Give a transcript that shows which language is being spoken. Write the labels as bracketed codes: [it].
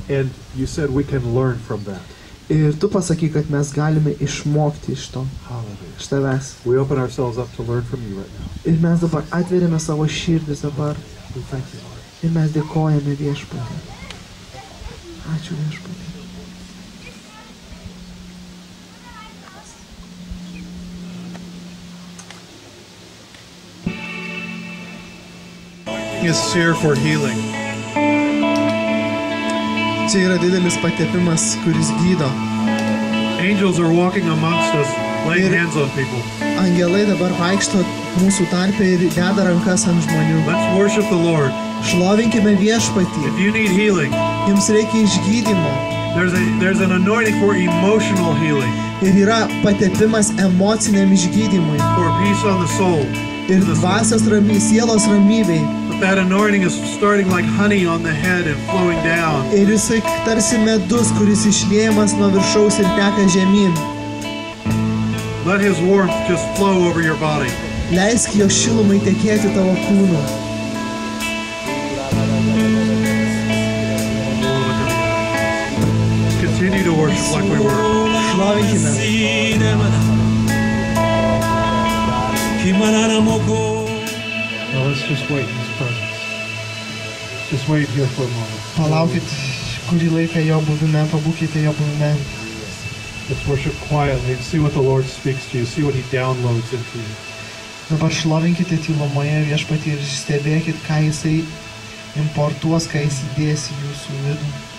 [en] And you said we can learn from that. [lt] Ir tu pasakai, kad mes galime išmokti iš to, [en] Hallelujah. [lt] iš tavęs. [en] We open ourselves up to learn from you right now. [lt] Ir mes dabar atveriame savo širdis dabar. [en] We thank you, Lord. [lt] Ir mes dėkojame viešpatį. Ačiū viešpatį. [en] Is here for healing. [lt] Čia yra didelis patepimas, kuris gydo. [en] Angels are walking amongst us, laying hands on people. [lt] Angelai dabar vaikšto mūsų tarpe ir deda rankas ant žmonių. [en] Let's worship the Lord. [lt] Šlovinkime viešpatį. [en] If you need healing, [lt] Jums reikia išgydymo. [en] there's an anointing for emotional healing, [lt] Ir yra patepimas emociniam išgydymui. [en] for peace on the soul. [lt] Ir dvasios sielos ramybei. [en] But that anointing is starting like honey on the head and flowing down. [lt] Ir jisai tarsi medus, kuris išliejamas nuo viršaus ir teka žemyn. [en] Let his warmth just flow over your body. [lt] Leisk jo šilumai tekėti tavo kūnu. [en] Continue to worship like we were. [lt] Šlovinkime. [en] Now let's just wait in his presence. Just wait here for a moment. [lt] Palaukit kurį laiką jo buvime, pabūkite jo buvime. [en] Let's worship quietly and see what the Lord speaks to you. See what he downloads into you. [lt] Dabar šlovinkite tylumoje viešpatį ir stebėkit, ką jisai importuos, ką jis įdės į jūsų vidų.